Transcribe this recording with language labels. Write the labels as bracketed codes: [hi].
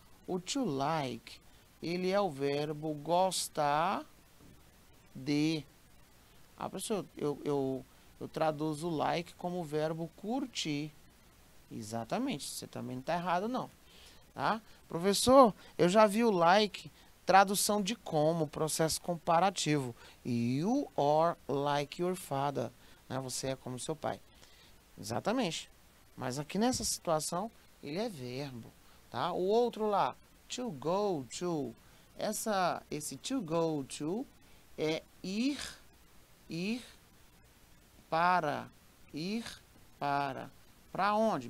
[pt] O to like, ele é o verbo gostar de. Ah, professor, eu traduzo like como o verbo curtir. Exatamente, você também não está errado, não. Tá? Professor, eu já vi o like, tradução de como, processo comparativo. [en] You are like your father. [pt] Né? Você é como seu pai. Exatamente. Mas aqui nessa situação, ele é verbo. Tá? O outro lá, to go to. Esse to go to é ir para, ir para. Para onde?